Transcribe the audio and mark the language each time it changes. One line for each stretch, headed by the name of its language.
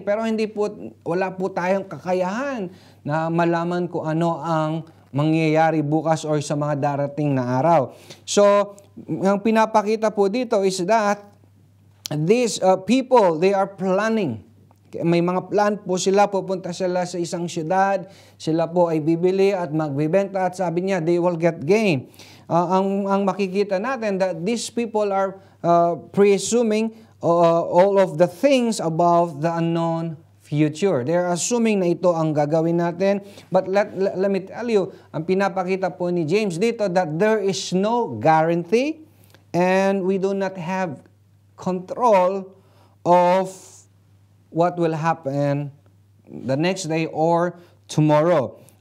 Filipino: Pero wala po tayong kakayahan na malaman kung ano ang mangyayari bukas or sa mga darating na araw.
English: So,
Filipino: ang pinapakita po dito
English: is that these people, they are planning.
Filipino: May mga plan po sila, pupunta sila sa isang syudad, sila po ay bibili at magbibenta at sabi niya,
English: they will get gain.
Filipino: Ang makikita natin
English: that these people are presuming all of the things about the unknown future. They're assuming
Filipino: na ito ang gagawin natin.
English: But let me tell you,
Filipino: ang pinapakita po ni James dito
English: that there is no guarantee and we do not have control of what will happen the next day or tomorrow.